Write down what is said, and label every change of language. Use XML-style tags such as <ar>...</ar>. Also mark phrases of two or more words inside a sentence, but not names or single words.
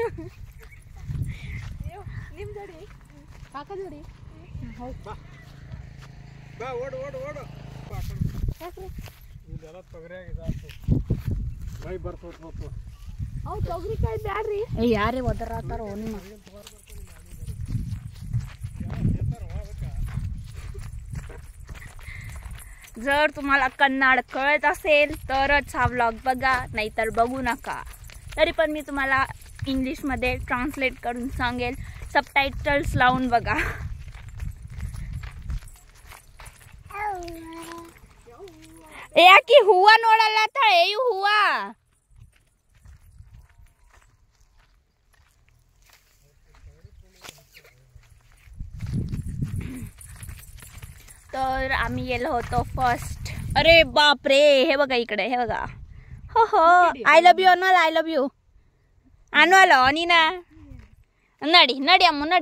<kn>ನಿಮ್ ಜೋಡಿ ಕಾಕ ಜೋಡಿ ತೊಗರಿಕಾಯಿ ಬ್ಯಾಡ್ರಿ. ಯಾರೇ ಒದರಾತಾರೋ ನಿಮ್ಮ.</kn> <mr>जर तुम्हाला कन्नड कळत असेल तरच हा व्लॉग बघा, नाहीतर बघू नका. तरी पण मी तुम्हाला इंग्लिशमध्ये ट्रान्सलेट करून सांगेल. सबटायटल्स लावून बघा.</mr> <kn>ಯಾಕಿ ಹೂವ ನೋಡಲ್ಲ ಏಯು ಹೂವ.</kn> <mr>तर आम्ही गेलो होतो फर्स्ट. अरे बाप रे, हे बघा इकडे, हे बघा. हो हो,</mr> <en>I love you Anwal, I love you Anwal</en> <mr>आणि</mr> <kn>ನಾ ನಡಿ ನಡಿ ಅಮ್ಮು ನಡಿ.</kn>